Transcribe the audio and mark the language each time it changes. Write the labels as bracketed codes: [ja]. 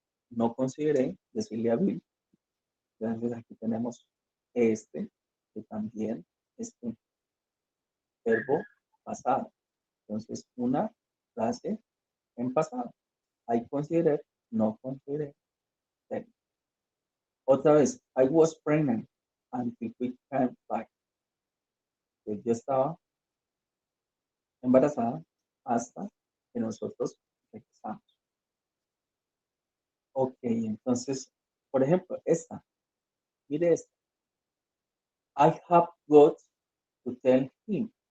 [es] No consideré decirle a Bill. Entonces, aquí tenemos este, que también es un verbo pasado. Entonces, una frase en pasado. [en] I consider, [es] no consideré. Otra vez, [en] I was pregnant until we came back. [es] Pues yo estaba embarazada hasta que nosotros regresamos. Ok, entonces, por ejemplo, esta. Mire esta. [en] I have got to tell him.